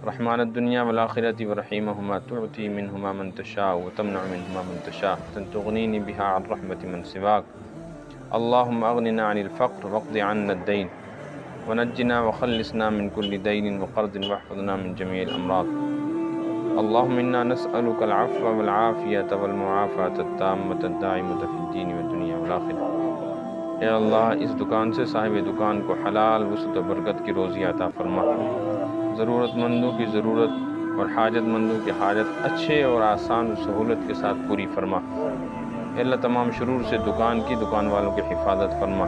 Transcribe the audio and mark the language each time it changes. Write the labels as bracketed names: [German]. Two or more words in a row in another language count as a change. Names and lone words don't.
[Arabic] رحمان الدنيا والآخرة ورحيمهما تعطي منهما من تشاء وتمنع منهما من تشاء تغنيني بها عن رحمة من سواك اللهم أغننا عن الفقر واقض عنا الدين ونجنا وخلصنا من كل دين وقرض واحفظنا من جميع الأمراض اللهم إنا نسألك العفو والعافية والمعافاة التامة الدائمة في الدين والدنيا والآخرة. [Urdu] اے اللہ، اس دکان سے صاحب دکان کو حلال وسعت و برکت کی روزی عطا فرما، ضرورتمندوں کی ضرورت اور حاجتمندوں کی حاجت اچھے اور آسان سہولت کے ساتھ پوری فرما. اللہ، تمام شرور سے دکان والوں کی حفاظت فرما.